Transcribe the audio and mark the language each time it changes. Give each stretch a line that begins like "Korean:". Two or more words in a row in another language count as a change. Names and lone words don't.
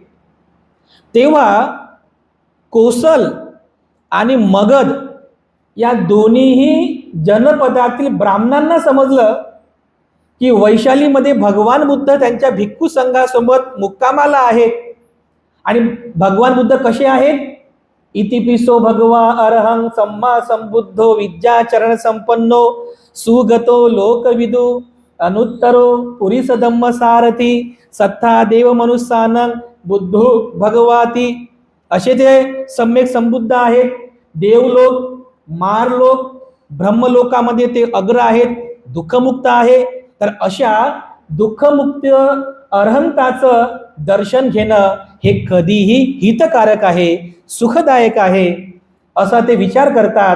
Marathi: तेव्हा कोसल आणि मगध या दोन्हीही जनपदातील ब्राह्मणांना समजलं की वैशालीमध्ये भगवान बुद्ध त्यांच्या भिक्खू संघासोबत मुक्कामाला आहेत. आणि भगवान बुद्ध कसे आहेत?
Pali: इतिपिसो भगवा अरहं सम्मा संबुद्धो विद्याचरण संपन्नो सुगतो लोकविदु अनुत्तरो पुरीस धम्म सारथी सत्ता देव मनुष्यानं बुद्धो भगवाती.
Marathi: असे ते सम्यक संबुद्ध आहेत. देवलोक, मारलोक, ब्रह्मलोकामध्ये ते अग्र आहेत, दुःखमुक्त आहे. तर अशा दुःखमुक्त अरहंताचं दर्शन घेणं हे कधीही हितकारक आहे, सुखदायक आहे, असा ते विचार करतात.